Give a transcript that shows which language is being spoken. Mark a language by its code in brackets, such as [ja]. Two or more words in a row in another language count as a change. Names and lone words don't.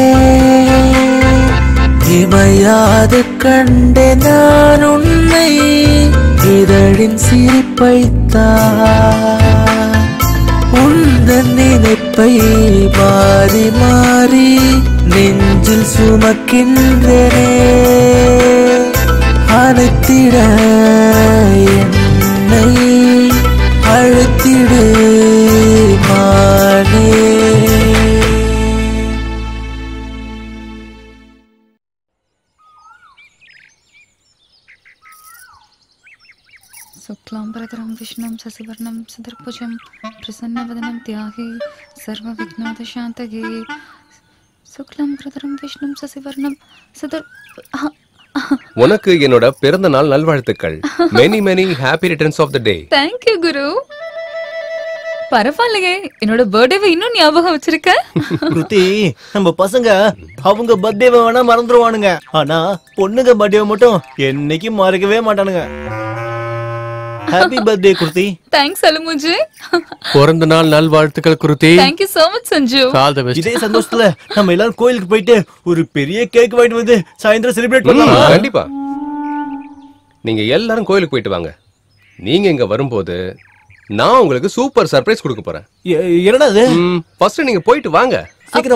[ta] இமையாது கண்டே நான் உன்னை இதழின் சிரிப்பைத்தான் உந்தன் நினைப்பை மாறி மாறி நெஞ்சில் சுமக்கின்றேனே அழைத்திட என்னை அழைத்திடு மானே [sa] शुक्लाम्बरधरं विष्णुं शशिवर्णं चतुर्भुजं प्रसन्नवदनं ध्याये सर्वविघ्नोपशान्तये शुक्लाम्बरधरं विष्णुं शशिवर्णं [ta] உனக்கு என்னோட பிறந்த நாள் நல்வாழ்த்துக்கள். [en] many many happy returns of the day. Thank you குரு. [ta] பரவாயில்லையே, என்னோட பர்த்டேவை இன்னும் ஞாபகம் வச்சிருக்க. குருதி, நம்ம பசங்க அவங்க பர்த்டேவை வேணா மறந்துடுவானுங்க, ஆனா பொண்ணுங்க பர்த்டேவை மட்டும் என்னைக்கும் மறக்கவே மாட்டானுங்க. [en] happy birthday குருதி. தேங்க்ஸ் அலுமுஜி. [ta] பிறந்த நாள் நல்வாழ்த்துக்கள் குருதி. [en] Thank you so much சஞ்சு. All the best. [ta] இதே சந்தோஷத்துல நம்ம எல்லாரும் கோயிலுக்கு போயிட்டு ஒரு பெரிய கேக் வாங்கிட்டு வந்து சாயந்தரம் செலிப்ரேட் பண்ணலாம். கண்டிப்பா. நீங்க எல்லாரும் கோயிலுக்கு போயிட்டு வாங்க. நீங்க இங்க வரும்போது நான் உங்களுக்கு [en] super surprise [ta] கொடுக்க போறேன். என்னடா அது? ஃபர்ஸ்ட் நீங்க போயிட்டு வாங்க. சீக்கிரம்